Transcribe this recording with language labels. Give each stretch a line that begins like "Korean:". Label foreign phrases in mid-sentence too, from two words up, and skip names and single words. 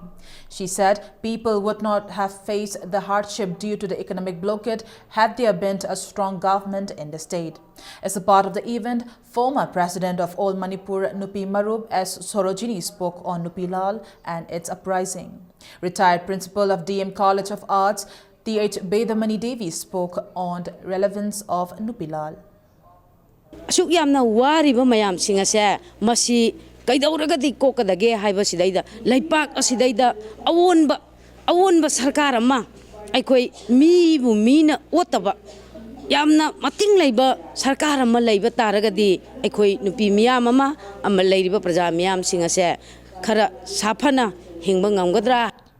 English: She said people would not have faced the hardship due to the economic blockade had there been a strong government in the state. As a part of the event, former President of All Manipur Nupi Marup S. Sorojini spoke on Nupilal and its uprising. Retired Principal of DM College of Arts, T.H. Bedamani Devi spoke on the relevance of Nupilal.
Manipuri: Asuk yamna wariba mayam singase masi kaidawragadi kokadage haiba sidaida laipak asidaida awonba sarkar ama aikoi mi bu mina otaba yamna mating laiba sarkar ama laiba taragadi aikoi nupi miyam ama laiba praja miyam singase khara safana hingba ngamgadra.